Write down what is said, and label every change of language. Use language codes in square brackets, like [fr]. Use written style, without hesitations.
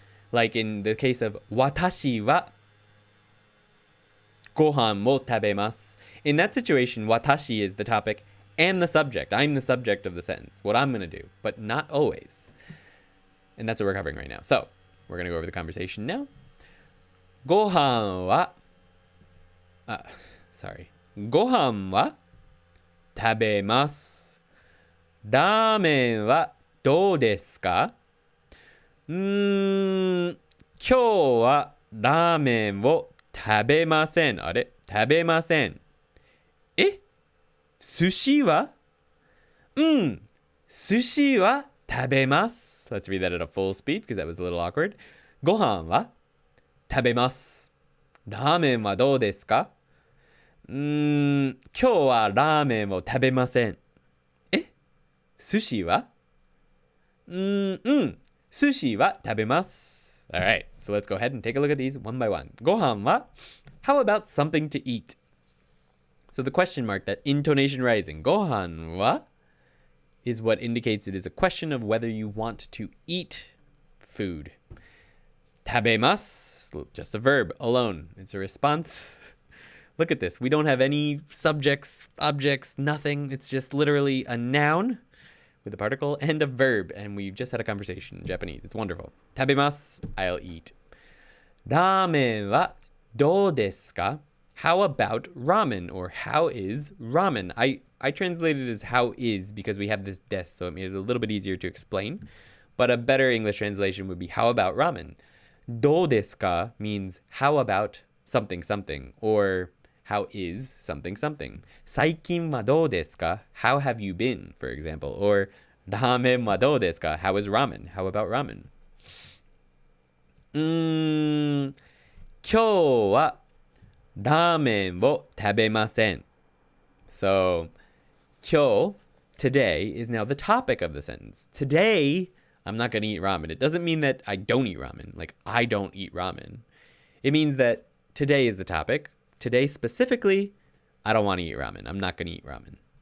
[en] Like in the case of [ja] 私はご飯を食べます. [en] In that situation, 私 is the topic and the subject. I'm the subject of the sentence, what I'm going to do, but not always. And that's what we're covering right now. So we're going to go over the conversation now. [ja] ご飯はご飯は食べます。ラーメンはどうですか？今日はラーメンを食べません。あれ？食べません。寿司は？寿司は食べます。 [en] Let's read that at a full speed because that was a little awkward. ご飯は食べます。ラーメンはどうですか？今日はラーメンを食べません。寿司は？寿司は食べます。 Alright, so let's go ahead and take a look at these one by one. [ja] ご飯は? [en] How about something to eat? So the question mark, that intonation rising, [ja] ご飯は? [en] Is what indicates it is a question of whether you want to eat food. 食べます, just a verb alone. It's a response. Look at this. We don't have any subjects, objects, nothing. It's just literally a noun with a particle and a verb. And we just had a conversation in Japanese. It's wonderful. 食べます, I'll eat. [ja] ラーメンはどうですか? [en] How about ramen, or how is ramen? I translated it as how is because we have this des, so it made it a little bit easier to explain. But a better English translation would be how about ramen? どうですか means how about something something, or how is something something. [ja] 最近はどうですか? [en] How have you been, for example. [ja] Or ラーメンはどうですか? [en] How is ramen? How about ramen? [ja] 今日はラーメンを食べません. [en] So, 今日, today, is now the topic of the sentence. Today, I'm not going to eat ramen. It doesn't mean that I don't eat ramen. Like, I don't eat ramen. It means that today is the topic. Today specifically, I don't want to eat ramen. I'm not going to eat ramen.